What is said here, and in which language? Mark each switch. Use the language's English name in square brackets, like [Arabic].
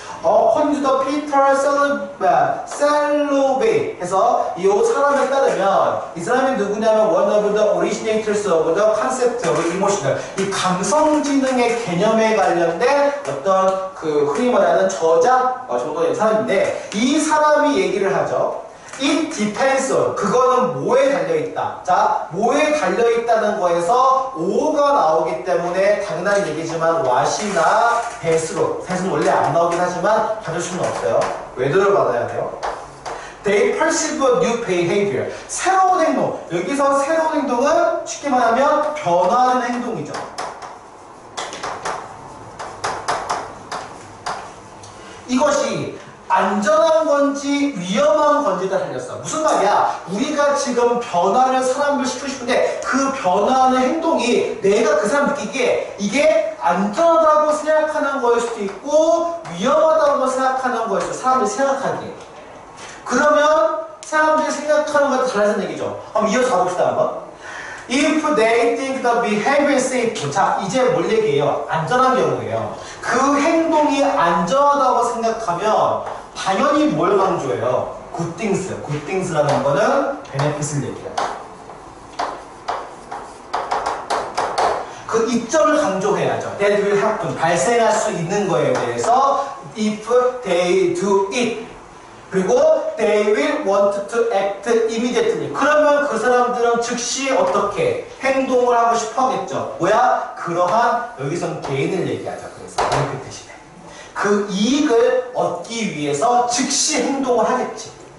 [English] according to the Peter Salovey [Korean] 해서 이 사람에 따르면 이 사람이 누구냐면 [English] one of the originators of the concept of emotional [Korean] 이 감성지능의 개념에 관련된 어떤 그 흔히 말하는 저자 정도의 사람인데 이 사람이 얘기를 하죠. [English] It depends on [Korean] 그거는 뭐에 달려있다. 자, 뭐에 달려있다는 거에서 오가 나오기 때문에 당연한 얘기지만 what이나 that은 원래 안 나오긴 하지만 받을 수는 없어요. 외도를 받아야 돼요. [English] They perceive a new behavior [Korean] 새로운 행동. 여기서 새로운 행동은 쉽게 말하면 변화하는 행동이죠. 이것이 안전한 건지 위험한 건지를 달렸어. 무슨 말이야? 우리가 지금 변화를 사람들 시키고 싶은데 그 변화하는 행동이 내가 그 사람 느끼기에 이게 안전하다고 생각하는 거일 수도 있고 위험하다고 생각하는 거일 수도 있어. 사람들이 생각하기에. 그러면 사람들이 생각하는 것도 달라진 얘기죠. 한번 이어서 가봅시다 한번. [English] If they think the behavior is safe. [Korean] 자, 이제 뭘 얘기해요? 안전한 경우예요. 그 행동이 안전하다고 생각하면 당연히 뭘 강조해요? [English] good things. [Korean] good things라는 거는 benefit을 얘기해요. 그 이점을 강조해야죠. [English] That will happen. [Korean] 발생할 수 있는 거에 대해서 [English] if they do it. 그리고 they will want to act immediately. [Korean] 그러면 그 사람들은 즉시 어떻게 행동을 하고 싶어 하겠죠. 뭐야? 그러한 여기선 개인을 얘기하죠. 그래서 그 대신에 그 이익을 얻기 위해서 즉시 행동을 하겠지.